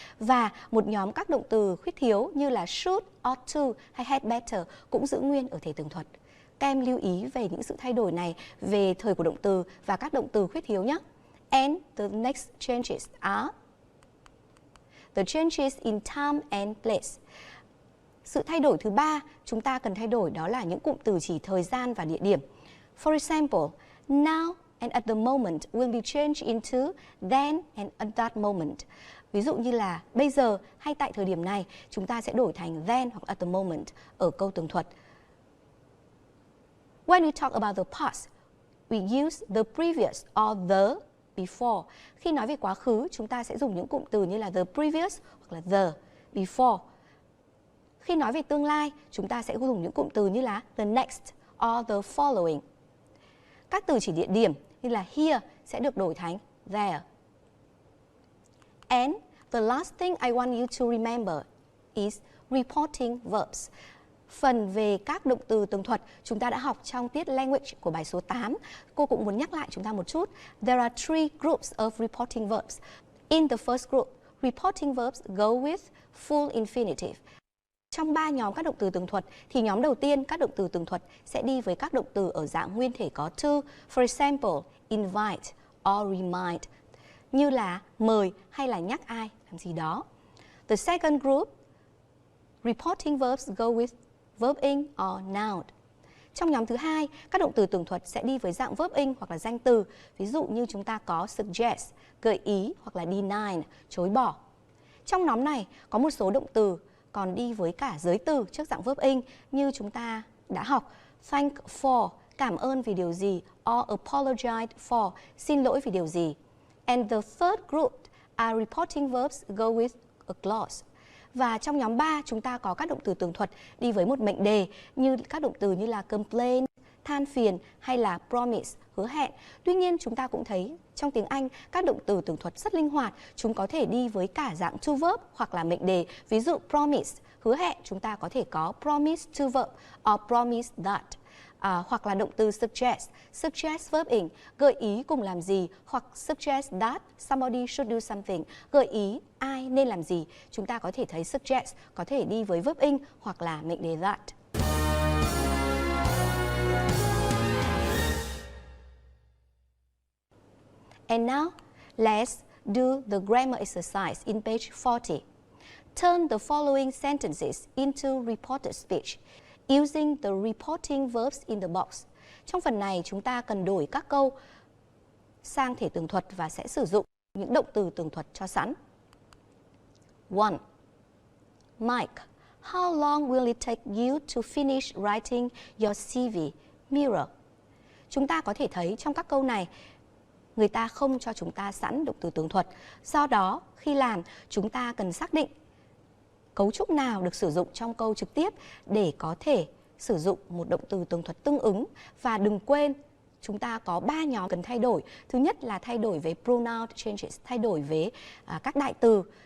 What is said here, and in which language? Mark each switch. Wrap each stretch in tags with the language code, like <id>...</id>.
<vi>Và một nhóm các động từ khuyết thiếu như là should, ought to hay had better cũng giữ nguyên ở thể tường thuật. Các em lưu ý về những sự thay đổi này về thời của động từ và các động từ khuyết thiếu nhé.</vi> <en>And the next changes are the changes in time and place.</en> <vi>Sự thay đổi thứ ba chúng ta cần thay đổi đó là những cụm từ chỉ thời gian và địa điểm.</vi> <en>For example, now and at the moment will be changed into then and at that moment.</en> <vi>Ví dụ như là bây giờ hay tại thời điểm này chúng ta sẽ đổi thành then hoặc at the moment ở câu tường thuật.</vi> <en>When we talk about the past, we use the previous or the before.</en> <vi>Khi nói về quá khứ, chúng ta sẽ dùng những cụm từ như là the previous hoặc là the, before. Khi nói về tương lai, chúng ta sẽ dùng những cụm từ như là</vi> <en>the next or the following.</en> <vi>Các từ chỉ địa điểm như là here sẽ được đổi thành there.</vi> <en>And the last thing I want you to remember is reporting verbs.</en> <vi>Phần về các động từ tường thuật chúng ta đã học trong tiết language của bài số 8. Cô cũng muốn nhắc lại chúng ta một chút.</vi> <en>There are 3 groups of reporting verbs. In the first group, reporting verbs go with full infinitive.</en> <vi>Trong 3 nhóm các động từ tường thuật thì nhóm đầu tiên các động từ tường thuật sẽ đi với các động từ ở dạng nguyên thể có to.</vi> <en>For example, invite or remind,</en> <vi>như là mời hay là nhắc ai làm gì đó.</vi> <en>The second group, reporting verbs go with verb in or noun.</en> <vi>Trong nhóm thứ hai, các động từ tường thuật sẽ đi với dạng verb in hoặc là danh từ. Ví dụ như chúng ta có suggest, gợi ý hoặc là deny, chối bỏ. Trong nhóm này có một số động từ còn đi với cả giới từ trước dạng verb in như chúng ta đã học. Thank for, cảm ơn vì điều gì,</vi> <en>or apologize for,</en> <vi>xin lỗi vì điều gì.</vi> <en>And the third group are reporting verbs go with a clause.</en> <vi>Và trong nhóm 3 chúng ta có các động từ tường thuật đi với một mệnh đề như các động từ như là complain, than phiền hay là promise, hứa hẹn. Tuy nhiên chúng ta cũng thấy trong tiếng Anh các động từ tường thuật rất linh hoạt, chúng có thể đi với cả dạng to verb hoặc là mệnh đề. Ví dụ promise, hứa hẹn, chúng ta có thể có</vi> <en>promise to verb or promise that.</en> <vi>Hoặc là động từ suggest, suggest verb in, gợi ý cùng làm gì, hoặc</vi> <en>suggest that somebody should do something,</en> <vi>gợi ý ai nên làm gì. Chúng ta có thể thấy suggest có thể đi với verb in hoặc là mệnh đề that.</vi> <en>And now, let's do the grammar exercise in page 40. Turn the following sentences into reported speech using the reporting verbs in the box.</en> <vi>Trong phần này, chúng ta cần đổi các câu sang thể tường thuật và sẽ sử dụng những động từ tường thuật cho sẵn. 1.</vi> <en>Mike, how long will it take you to finish writing your CV? Mirror.</en> <vi>Chúng ta có thể thấy trong các câu này, người ta không cho chúng ta sẵn động từ tường thuật. Do đó, khi làm, chúng ta cần xác định cấu trúc nào được sử dụng trong câu trực tiếp để có thể sử dụng một động từ tường thuật tương ứng. Và đừng quên, chúng ta có 3 nhóm cần thay đổi. Thứ nhất là thay đổi về pronoun changes, thay đổi về các đại từ.</vi>